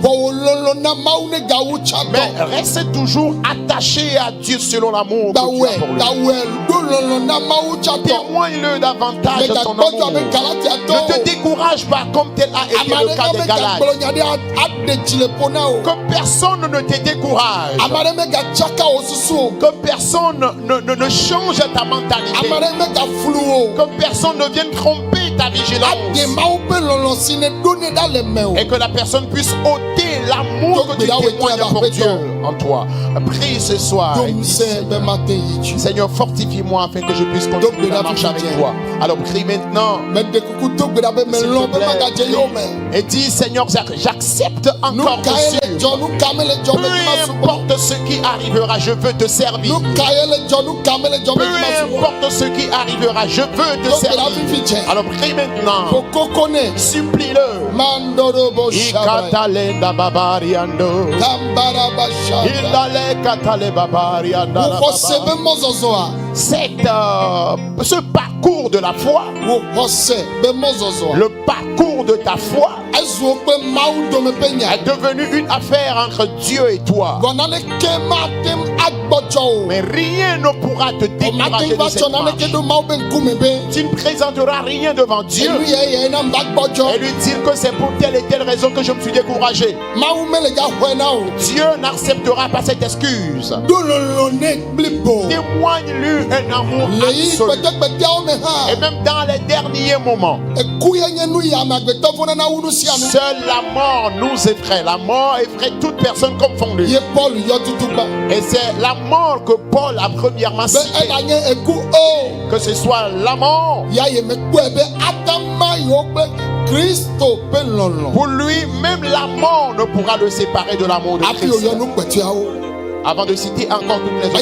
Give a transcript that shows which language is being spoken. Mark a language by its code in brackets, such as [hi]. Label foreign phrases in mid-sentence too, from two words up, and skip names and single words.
[ee] Vɔ wo lolo na Mawu ne gawu tsa [fr] Mais [ee] tɔ. [fr] reste toujours attaché à Dieu selon l'amour que tu [ee] Dawɛ [fr] as pour lui. [ee] dawɛ do lolo na Mawu tsa tɔ. [fr] Témoigne-le davantage de ton [ee] Megagbɔdzɔ [fr] amour. [ee] abe Galatia [fr] Ne te [ee] tɔ. [fr] décourage pas comme tel a été [ee] Ame [fr] le cas [ee] aɖe [fr] des [ee] me [fr] Galates. [ee] gagblɔ nya ɖe aɖe tsi le ƒo na o. [fr] Que personne ne te décourage. [ee] Ame aɖe me gatsaka wo susu o. [fr] Que personne ne change ta mentalité. [ee] Ame aɖe me gaflu o. [fr] Que personne ne vienne tromper ta [ee] Aɖe [fr] vigilance. [ee] Mawu ƒe lɔlɔ si ne ɖo ne ɖa le me o. [fr] Et que la personne puisse ôter l'amour que tu témoignes pour Dieu en toi. Prie ce soir. Et [ee] Dom [fr] dis, [ee] se be mate yi dzi. [fr] Seigneur, fortifie-moi afin que je puisse continuer à marcher avec toi. Alors prie maintenant [ee] Me de kuku do gbe ɖa be me lɔ be magadze yewo me. [fr] et dis, Seigneur, j'accepte [ee] Nu [fr] encore [ee] ka ye le [fr] de [ee] dzɔ [fr] suivre. [ee] nu ka me le dzɔ [fr] Peu [ee] be dzi ma subɔ. [fr] importe ce qui arrivera, je veux te servir. [ee] Nu ka ye le dzɔ nu ka me le dzɔ [fr] Peu [ee] be dzi ma subɔ. [fr] importe ce qui arrivera, je veux te [ee] Do gbe ɖa [fr] servir. [ee] fifi dze. [fr] Alors prie maintenant. [ee] Kokoko ne. [fr] Supplie-le. Mandoro bo shabra. Ikatalenda babariando. Tambara ba shabra. Indale katale babarianda la [ee] Wo xɔ se baba. be mɔzɔzɔa. [fr] Ce parcours de la foi, [ee] Wo xɔ se be mɔzɔzɔa. [fr] le parcours de ta foi [ee] Ezu woƒe Mawu dome ƒe nya. [fr] est devenu une affaire entre Dieu et toi. [ee] Vɔ naneke mate agbɔdzɔ o. [fr] Mais rien ne pourra te [ee] O mate [fr] décourager [ee] va [fr] de cette [ee] tsɔ naneke [fr] marche. [ee] ɖo Mawu ƒe ŋkume be. [fr] Tu ne présenteras rien devant Dieu [ee] Enu yeye na mba [fr] et [ee] gbɔdzɔ. [fr] lui dire que c'est pour telle et telle raison que je me suis découragé. [ee] Mawu mele dza xɔe na o. [fr] Dieu n'acceptera pas cette excuse. [ee] Do lolo ne blibo. [fr] Témoigne-lui un amour [ee] Le yi [fr] absolu. [ee] kpɛtɛkpɛtɛawo me [fr] Et [ee] hã. [fr] même dans les derniers moments, [ee] Eku ye nye nu yi amegbetɔ fɔ nana wu nu sia nu. [fr] seule la mort nous effraie. La mort effraie toute personne confondue. [ee] Ye Paul yɔ tutu gba. [fr] Et c'est la mort que Paul a premièrement [ee] Be [fr] citée. [ee] ena nye eku o. [fr] Que ce soit la mort, [ee] Ya ye me kpɔe be atama yiwo kple Kristo ƒe lɔlɔ. [fr] pour lui, même la mort ne pourra le séparer de l'amour de [ee] Hafi [fr] Christ. [ee] woyɔ nu kpɛtɛawo. [fr] Avant de citer encore toutes les